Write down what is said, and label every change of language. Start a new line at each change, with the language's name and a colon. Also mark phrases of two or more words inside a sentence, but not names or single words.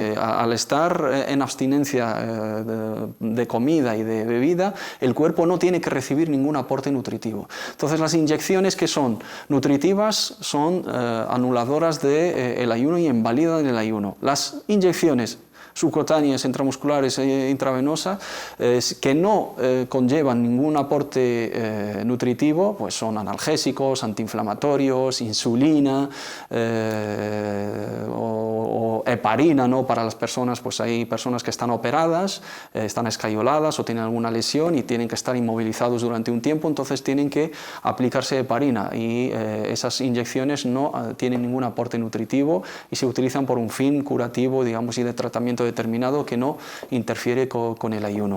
Spanish: Al estar en abstinencia de comida y de bebida, el cuerpo no tiene que recibir ningún aporte nutritivo. Entonces, las inyecciones que son nutritivas son anuladoras del ayuno y invalidan el ayuno. Las inyecciones subcutáneas, intramusculares e intravenosas, que no conllevan ningún aporte nutritivo, pues son analgésicos, antiinflamatorios, insulina o heparina, ¿no? Para las personas, pues hay personas que están operadas, están escayoladas o tienen alguna lesión y tienen que estar inmovilizados durante un tiempo, entonces tienen que aplicarse heparina y esas inyecciones no tienen ningún aporte nutritivo y se utilizan por un fin curativo, digamos, y de tratamiento determinado que no interfiere con el ayuno.